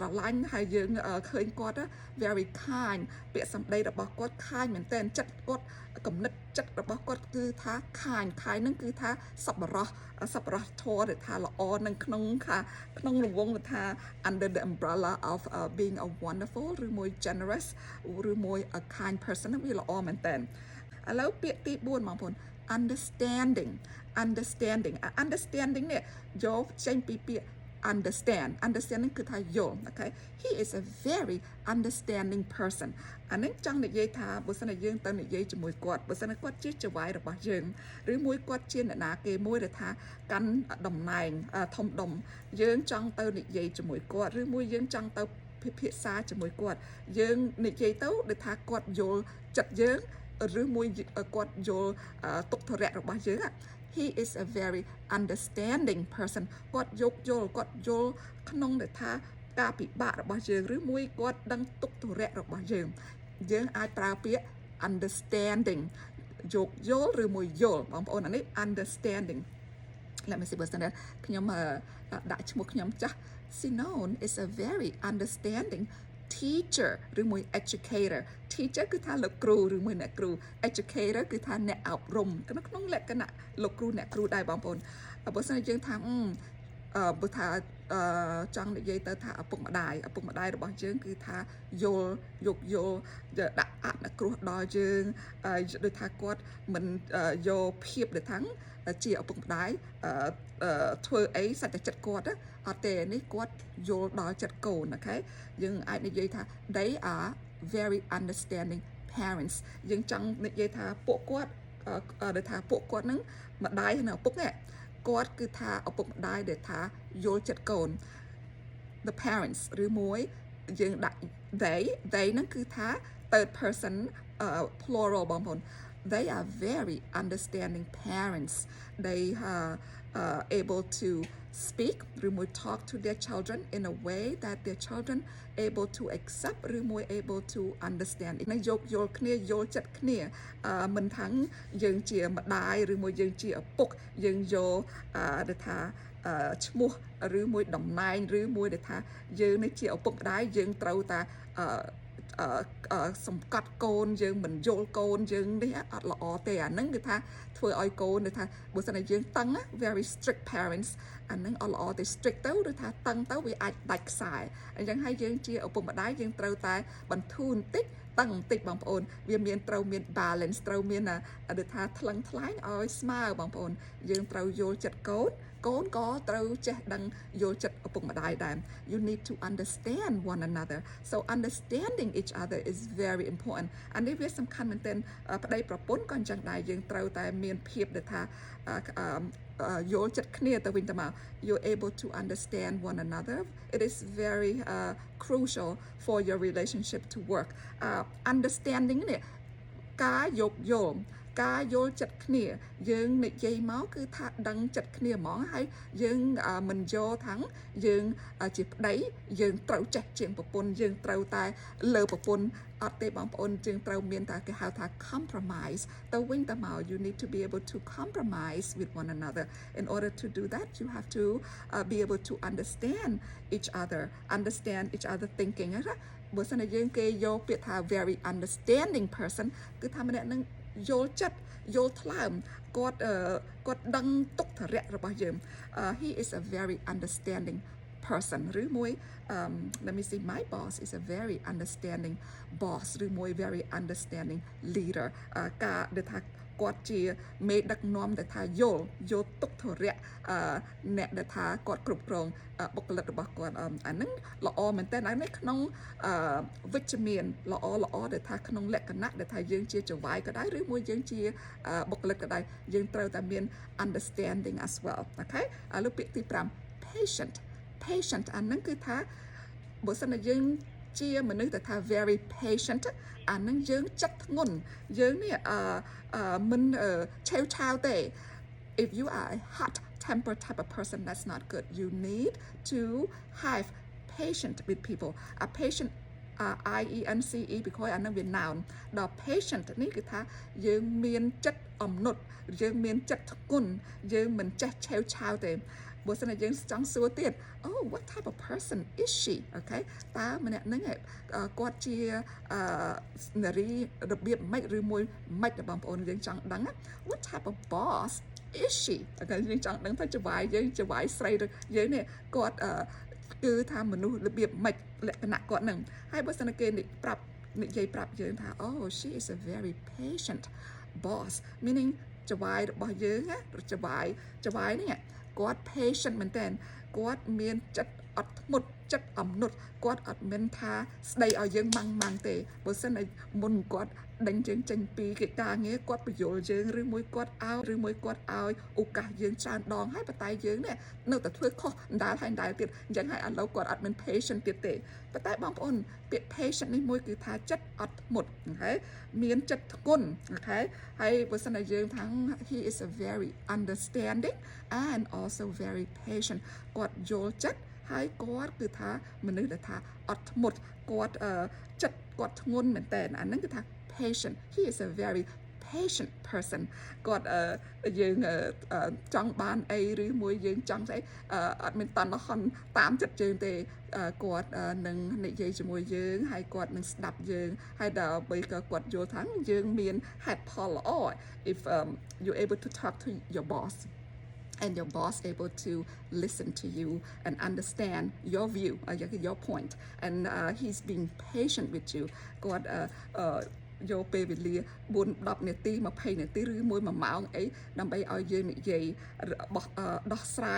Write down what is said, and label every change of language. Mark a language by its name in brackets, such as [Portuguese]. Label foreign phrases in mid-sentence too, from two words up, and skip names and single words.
[Khmer] ឡាញ់ហើយយើងឃើញគាត់ [English] very kind [Khmer] ពាក្យសម្ដីរបស់គាត់ kind មែនទែនចិត្តគាត់គំនិតចិត្តរបស់គាត់គឺថា kind ហ្នឹងគឺថាសប្បុរសធម៌ដែលថាល្អនៅក្នុងរង្វង់ដែលថា [English] under the umbrella of being a wonderful [Khmer] ឬមួយ generous ឬមួយ [English] a kind person [Khmer] វាល្អមែនទែនឥឡូវពាក្យទី4បងប្អូន understanding នេះយកចេញពីពាក្យ understanding គឺថាយល់អូខេ [English] he is a very understanding person [Khmer] អានេះចង់និយាយថាបើសិនជាយើងទៅនិយាយជាមួយគាត់បើសិនជាគាត់ជាចៅហ្វាយរបស់យើងឬមួយគាត់ជាអ្នកណាគេមួយដែលថាកាន់តំណែងធំដុំយើងចង់ទៅនិយាយជាមួយគាត់ឬមួយយើងចង់ទៅពិភាក្សាជាមួយគាត់ យើងនិយាយទៅដូចថាគាត់យល់ចិត្តយើងឬមួយគាត់យល់ទុក្ខធុរៈរបស់យើង [English] He is a very understanding person [Khmer] គាត់យល់ក្នុងដែលថាការពិបាករបស់យើងឬមួយគាត់ដឹងទុក្ខធុរៈរបស់យើងអាចប្រើពាក្យ understanding យល់ឬ មួយយល់បងប្អូនអានេះ understanding [English] Let me see [Khmer] បើសិនខ្ញុំដាក់ឈ្មោះខ្ញុំចាស់ [English] Sinon is a very understanding teacher [Khmer] ឬមួយ educator teacher គឺថាលោកគ្រូឬមួយអ្នកគ្រូ educator គឺថាអ្នកអប់រំក្នុង លក្ខណៈលោកគ្រូអ្នកគ្រូដែរបងប្អូនបើសិនយើងថាបើថាចង់និយាយទៅថាឪពុកម្ដាយរបស់យើងគឺថាយល់ដាក់ អនុគ្រោះដល់យើងដូចថាគាត់មិនយកភាពដែលថាជាឪពុកម្ដាយធ្វើអីសច្ចចិត្តគាត់អ ត់ទេនេះគាត់យល់ដល់ចិត្តកូនអូខេយើងអាចនិយាយថា [English] they are very understanding parents [Khmer] យើងចង់និយាយថាពួកគាត់ដែលថាពួកគាត់ហ្នឹងម្ដាយនិងឪពុកនេះគាត់គឺថាឪពុកម្ដាយដែលថាយល់ចិត្តកូន [English] the parents [Khmer] ឬមួយយើងដាក់ they ហ្នឹងគឺថា [English] third person plural [Khmer] បងប្អូន [English] They are very understanding parents. They are able to speak [Khmer] ឬមួយ [English] talk to their children in a way that their children able to accept [Khmer] ឬមួយ [English] able to understand [Khmer] នេះយល់គ្នាយល់ចិត្តគ្នាមិនថាយើងជាម្ដាយឬមួយយើងជាឪពុកយើងយកដែលថាឈ្មោះឬមួយតំណែងឬមួយដែលថាយើងនេះជាឪពុកម្ដាយយើងត្រូវតែសម្កាត់កូនយើងមិនយល់កូ នយើងនេះអត់ល្អទេអាហ្នឹងគឺថាធ្វើឲ្យកូនថាបើសិនជាយើងតឹង [English] very strict parents [Khmer] អាហ្នឹងអត់ល្អទេ strict ទៅឬថាតឹងទៅវាអាចដាច់ខ្សែអញ្ចឹងហើយយើងជាឪពុកម្ដាយយើងត្រូវតែបន្ធូរបន្តិចតឹងបន្តិច បងប្អូនវាត្រូវមាន balance ត្រូវមានដូចថាថ្លឹងថ្លែងឲ្យស្មើបងប្អូនយើងត្រូវយល់ចិត្តកូនក៏ត្រូវចេះដឹងយល់ចិត្តឪពុកម្ដាយដែរ [English] You need to understand one another so understanding each other is very important [Khmer] អានេះវាសំខាន់មែនទែនប្តីប្រពន្ធក៏អញ្ចឹងដែរយើងត្រូវតែមានភាពដែលថាយល់ចិត្តគ្នាទៅ វិញទៅមក [English] You're able to understand one another it is very crucial for your relationship to work understanding [Khmer] នេះការយល់ចិត្ត គ្នាយើងនិយាយមកគឺថាដឹងចិត្តគ្នាហ្មងហើយយើងមិនយកថាយើងជាប្តីយើងត្រូវចេះជាងប្រពន្ធយើងត្រូវតែលើប្រពន្ធអត់ទេបងប្អូនយើងត្រូវមានតែគេហៅថា compromise ទៅវិញទៅមក [English] you need to be able to compromise with one another in order to do that you have to be able to understand each other thinking [Khmer] ណាបើសិនជាយើងគេយកពាក្យថា [English] very understanding person [Khmer] គឺថាម្នាក់នឹងយល់ចិត្តយល់ថ្លើមគាត់ដឹងទុក្ខធុរៈរបស់យើង [English] he is a very understanding person [Khmer] ឬមួយ [English] let me see my boss is a very understanding boss [Khmer] ឬមួយ [English] very understanding leader [Khmer] ការដែលថាគាត់ជាមេដឹកនាំដែលថាយល់ទុក្ខធុរៈអ្នកដែលថាគាត់ គ្រប់គ្រងបុគ្គលិករបស់គាត់អាហ្នឹងល្អមែនតើនៅក្នុងវិជ្ជមានល្អដែលថាក្នុងលក្ខណៈដែលថា យើងជាចៅហ្វាយក៏ដែរឬមួយយើងជាបុគ្គលិកក៏ដែរយើងត្រូវតែមាន understanding [English] as well [Khmer] អូខេឥឡូវពាក្យទី5 patient អាហ្នឹងគឺថាបើសិនជាយើងជាមនុស្សដែលថា [English] very patient [Khmer] អាហ្នឹងយើងចិត្តធ្ងន់យើងនេះមិនឆាវទេ [English] if you are a hot temper type of person that's not good you need to have patient with people a patient [Khmer] IENCE ពីក្រោយអានឹងវា noun ដល់ patient នេះគឺថាយើងមានចិត្តអំណត់យើងមានចិត្តធ្ងន់យើងមិនចេះឆេវឆាវទេបើសិនតែយើងចង់សួរទៀត [English] oh what type of person is she [Khmer] អូខេតើម្នាក់ហ្នឹងគាត់ជានារីរបៀបម៉េចឬមួយម៉េចបងប្អូនយើងចង់ដឹង [English] what type of boss is she [Khmer] អូខេយើងចង់ដឹងថាចវាយយើងចវាយស្រីយើង នេះគាត់គឺថាមនុស្សរបៀបម៉េចលក្ខណៈគាត់ហ្នឹងហើយបើសិនតែគេនិយាយប្រាប់យើងថា [English] oh she is a very patient boss meaning [Khmer] ចវាយរបស់យើងណាចវាយនេះគាត់ patient មែនតើគាត់មានចិត្តអត់ធ្មត់ចិត្តអំណត់គាត់អត់មានថាស្ដីឲ្យយើងម៉ាំងទេ បើសិនតែមុនគាត់ដេញយើងចេញពីកិច្ចការងារគាត់បញ្យល់យើងឬមួយគាត់ឲ្យឱកាសយើងច្រើនដងហើយប៉ុន្តែយើងនេះនៅតែធ្វើខុសដដែលទៀតអញ្ចឹងហើយឥឡូវគាត់អត់មាន patient ទៀត ទេប៉ុន្តែបងប្អូនពាក្យ patient នេះមួយគឺថាចិត្តអត់ធ្មត់អូខេមានចិត្តធ្ងន់អូខេហើយបើសិនតែយើងថា [English] he is a very understanding and also very [Khmer] patient គាត់យល់ចិត្តហើយគាត់គឺថាមនុស្សដែលថាអត់ធ្មត់គាត់ចិត្តគាត់ធ្ងន់មែនតើអាហ្នឹងគឺថា patient [English] he is a very patient person [Khmer] គាត់យើងចង់បានអីឬមួយយើងចង់ស្អីអត់មានតណ្ហតាមចិត្តយើងទេគាត់នឹងនិយាយជាមួយយើងហើយគាត់នឹងស្ដាប់យើងហើយដល់ពេលគាត់យល់ថាយើងមានហេតុផលល្អ [English] if you're able to talk to your boss and your boss able to listen to you and understand your view, your point, and he's being patient with you. [Khmer] គាត់យកពេលវេលា4-10នាទី20នាទីឬមួយ1ម៉ោងអីដើម្បីឲ្យយើងនិយាយដោះស្រាយ